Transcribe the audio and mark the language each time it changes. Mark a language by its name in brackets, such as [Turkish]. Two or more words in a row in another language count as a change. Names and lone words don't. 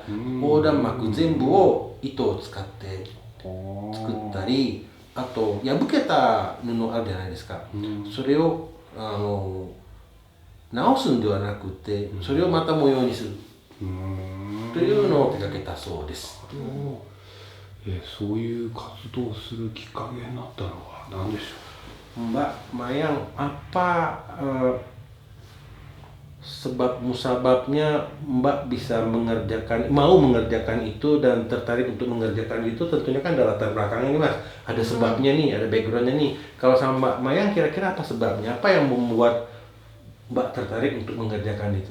[Japanese] 横断幕全部を糸を使って作ったり、あと破けた布あるじゃないですか。それを直すんではなくて、それをまた模様にするというのを手掛けたそうです。そういう活動をするきっかけになったのは何でしょう。 [Indonesian] Mbak Mayang, apa sebab musababnya Mbak bisa mau mengerjakan itu dan tertarik untuk mengerjakan itu? Tentunya kan ada latar belakangnya nih Mas, ada sebabnya nih, ada backgroundnya nih. Kalau sama Mbak Mayang kira-kira apa sebabnya? Apa yang membuat Mbak tertarik untuk mengerjakan itu?